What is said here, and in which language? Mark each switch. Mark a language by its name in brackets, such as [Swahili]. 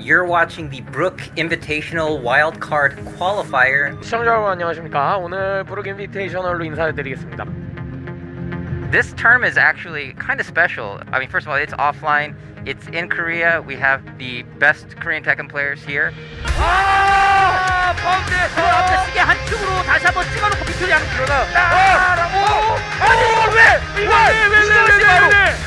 [English] You're watching the Brook Invitational Wildcard Qualifier. [Korean] 시청자 여러분 안녕하십니까? 오늘 브룩 인비테이셔널로 인사를 드리겠습니다. [English] This term is actually kind of special. I mean, first of all, it's offline. It's in Korea. We have the best Korean Tekken players here. [Korean] 아! 파운드! 그 앞에 시계 한쪽으로 다시 한번 찍어놓고 빅토리 하는 그러나 아니 이걸 왜!